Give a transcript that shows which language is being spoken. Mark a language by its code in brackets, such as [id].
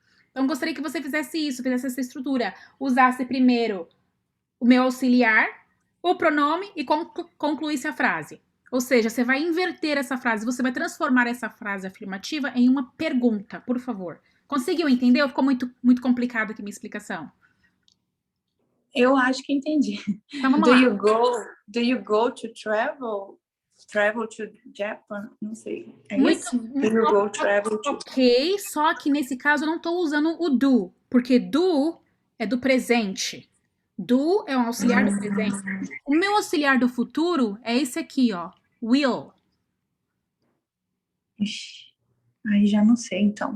[pt] Então, gostaria que você fizesse isso, fizesse essa estrutura. Usasse primeiro o meu auxiliar, o pronome e concluísse a frase. Ou seja, você vai inverter essa frase, você vai transformar essa frase afirmativa em uma pergunta, por favor. Conseguiu entender ou ficou muito, muito complicado aqui minha explicação? Eu acho que entendi. Então, vamos lá. [en] Do you go to travel to Japan? [pt] Não sei. É Muito, isso? [en] Do you go travel to... [pt] Ok, só que nesse caso eu não estou usando o do, porque do é do presente. Do é um auxiliar do presente. O meu auxiliar do futuro é esse aqui, ó. [en] Will. [pt] Ixi, aí já não sei, então.